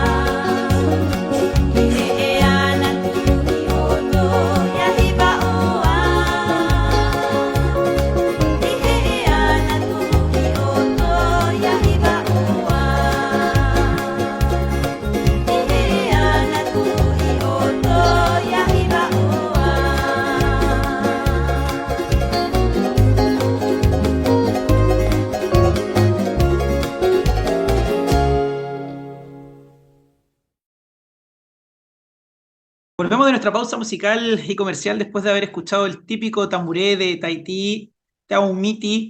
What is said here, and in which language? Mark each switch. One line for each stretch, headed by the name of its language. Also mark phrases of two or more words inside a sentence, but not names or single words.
Tahitian: Ihe ana tui oto Yahiva oa Ihe ana tui oto Yahiva oa Ihe ana tui oto Yahiva oa
Spanish: Volvemos de nuestra pausa musical y comercial después de haber escuchado el típico tamboré de Tahití, Taumiti.